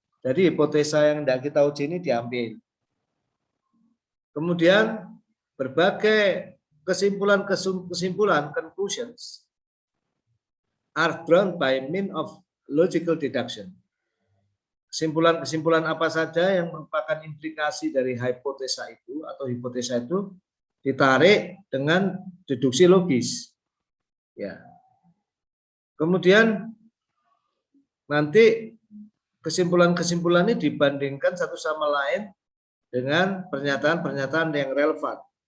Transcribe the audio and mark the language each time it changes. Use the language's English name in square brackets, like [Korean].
[Indonesian] Jadi hipotesa yang tidak kita uji ini diambil. Kemudian berbagai kesimpulan [English] conclusions are drawn by means of logical deduction. [Indonesian] Kesimpulan apa saja yang merupakan implikasi dari hipotesa itu atau hipotesa itu ditarik dengan deduksi logis. Ya. Kemudian nanti kesimpulan-kesimpulan ini dibandingkan satu sama lain dengan pernyataan-pernyataan yang relevan.